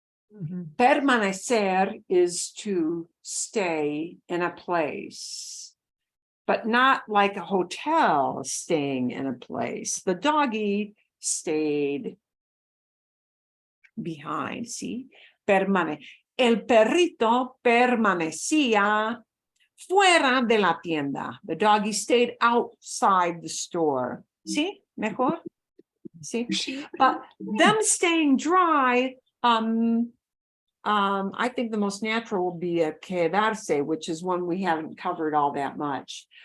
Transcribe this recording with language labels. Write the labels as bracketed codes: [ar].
[en] Mhm. Permanecer is to stay in a place. but not like a hotel staying in a place. The doggy stayed behind, see? [es] El perrito permanecía fuera de la tienda. [en] The doggy stayed outside the store. See? Mejor? See? But them staying dry, I think the most natural will be a quedarse, which is one we haven't covered all that much.